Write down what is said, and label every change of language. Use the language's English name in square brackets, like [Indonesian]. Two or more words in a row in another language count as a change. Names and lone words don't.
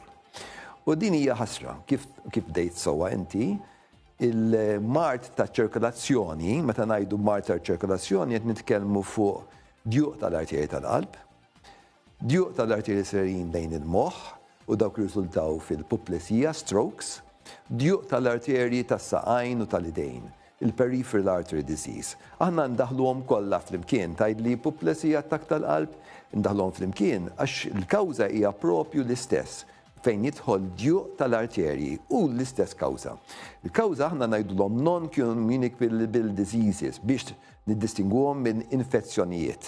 [Maltese] U din hija ħasra, kif dejt sewwa inti, il-mart ta' ċirkolazzjoni, meta ngħidu mart ta' ċirkolazzjoni qed nitkellmu fuq djuq tal-arterja tal-qalb, djuq tal-arterji serin lejn il-moħħ u dawk riżultaw fil-puplesija, strokes, djuq tal-arterji tas-saqajn u tal-idejn, [English] il-peripheral artery disease. [Maltese] Aħna ndaħluhom kollha flimkien, tgħidli puplesija attakk tal-qalb, ndaħluhom flimkien għax il-kawża hija propju l-istess fejn jidħol djuq tal-arterji u l-istess kawża. Il-kawża aħna ngħidulhom [English] non-communicable diseases [Maltese] biex niddistinguhom minn infezzjonijiet.